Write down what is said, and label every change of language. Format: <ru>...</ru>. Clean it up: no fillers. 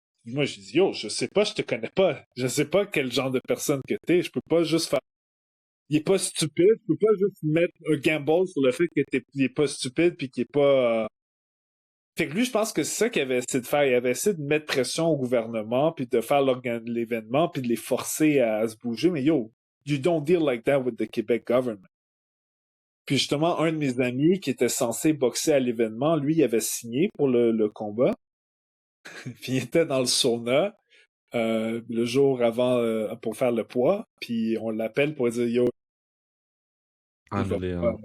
<fr>Moi j'ai dit yo, je sais pas, je te connais pas. Je sais pas quel genre de personne que t'es. Je peux pas juste faire. Il est pas stupide, je peux pas juste mettre un gamble sur le fait il est pas stupide puis qu'il est pas. Fait que lui, je pense que c'est ça qu'il avait essayé de faire. Il avait essayé de mettre pression au gouvernement, puis de faire l'événement, puis de les forcer à se bouger.</fr> <en>Mais yo, you don't deal like that with the Quebec government.</en> <fr>Puis justement, un de mes amis qui était censé boxer à l'événement, lui, il avait signé pour le combat. Puis il était dans le sauna le jour avant pour faire le poids. Puis on l'appelle pour dire yo, Annulé, hein.</fr>